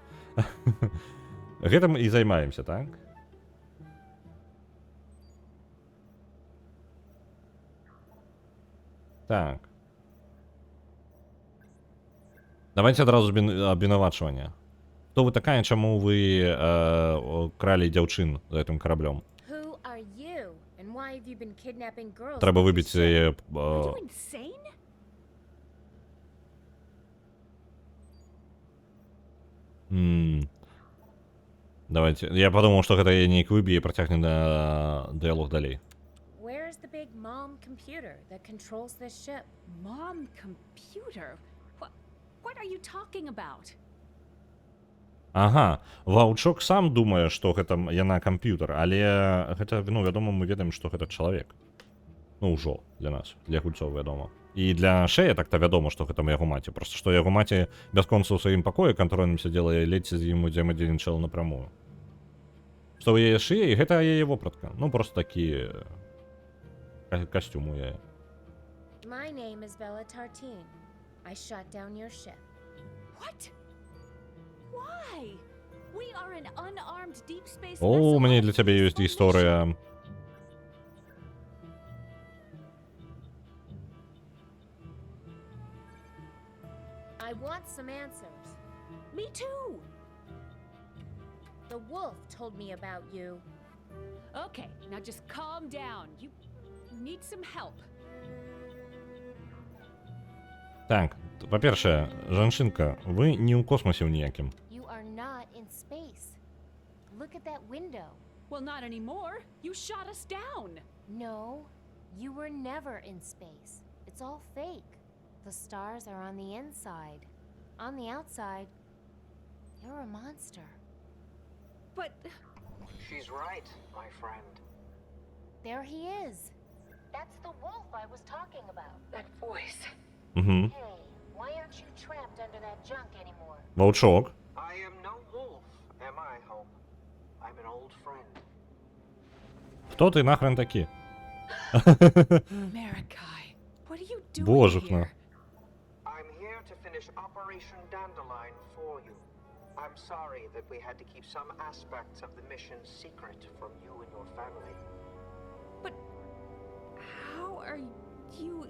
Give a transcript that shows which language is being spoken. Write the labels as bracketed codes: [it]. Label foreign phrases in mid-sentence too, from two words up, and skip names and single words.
[be] Гэтым і займаемся, так? Так. Давайте адразу абвінавачванне. Хто вы такая, чаму вы кралі дзяўчын за гэтым караблём? [en] who are you? And why have you been kidnapping girls? [uk] Треба [en] with this [uk] вибити [en] ship? [uk] її. [en] Are you insane? [be] Давайте. [ru] Я подумал, что [be] гэта я не выб'ю і працягне дыялог далей. [en] Where's the big mom computer that controls this ship? Mom computer? What are you talking about? [be] Ага, Ваўчок сам думае, што гэта яна камп'ютар, але гэта, ну, вядома, мы ведаем, што гэта чалавек. Ну, ўжо для нас, для гульцоў, вядома. І для Шэя так-то вядома, што гэта яго маці. Просто што яго маці бясконца ў сваім пакоі кантрольным сядзела і ледзь з ім удзельнічала напрамую. Што ў яе шые, і гэта яе вопратка. Ну, просто такі касцюм у яе. [en] My name is Bella Tartine. I shot down your ship. What? Why? We are an unarmed deep space О, vessel [be] у мяне [en] on [be] для цябе ёсць [en] peaceful mission. [be] гісторыя. [en] I want some answers. Me too. The wolf told me about you. Okay, now just calm down. You need some help. Так, па-першае, жанчынка, вы не ў космосе ў ніякім. You are not in space. Look at that window. Well, not anymore. You shot us down. No, you were never in space. It's all fake. The stars are on the inside. On the outside, you're a monster. But She's right, my friend. There he is. That's the wolf I was talking about. That voice. Угу. Hey, why aren't you trapped under that junk anymore? [be] Ваўчок. [en] I am no wolf, am I, Hope? I'm an old friend. [uk] Хто ти нахрен такі? [en] Marikai, what are you doing [be] Божухна. [en] here? I'm here to finish Operation Dandelion for you. I'm sorry that we had to keep some aspects of the mission secret from you and your family. But how are you?